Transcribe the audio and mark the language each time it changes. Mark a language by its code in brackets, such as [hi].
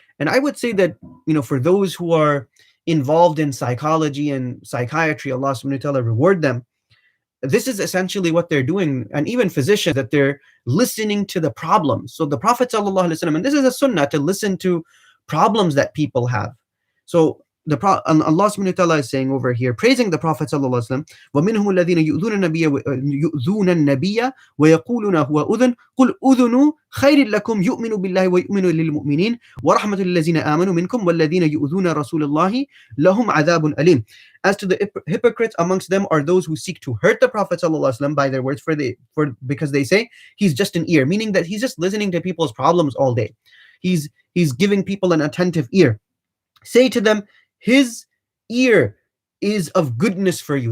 [en] And I would say that, for those who are involved in psychology and psychiatry, Allah subhanahu wa ta'ala reward them. This is essentially what they're doing, and even physicians, that they're listening to the problems. So the Prophet sallallahu alaihi wasallam, and this is a sunnah, to listen to problems that people have. So and Allah subhanahu wa ta'ala is saying over here, praising the Prophet sallallahu alaihi wasallam, [ar] وَمِنْهُمُ الَّذِينَ يُؤْذُونَ النَّبِيَّ وَيَقُولُونَ هُوَ أُذُنٌ قُلْ أُذُنُ خَيْرٍ لَكُمْ يُؤْمِنُ بِاللَّهِ وَيُؤْمِنُ لِلْمُؤْمِنِينَ وَرَحْمَةُ لِلَّذِينَ آمَنُوا مِنْكُمْ وَالَّذِينَ يُؤْذُونَ رَسُولَ اللَّهِ لَهُمْ عَذَابٌ أَلِيمٌ. [en] As to the hypocrites amongst them are those who seek to hurt the Prophet ﷺ by their words, because they say he's just an ear, meaning that he's just listening to people's problems all day. He's giving people an attentive ear. Say to them, his ear is of goodness for you.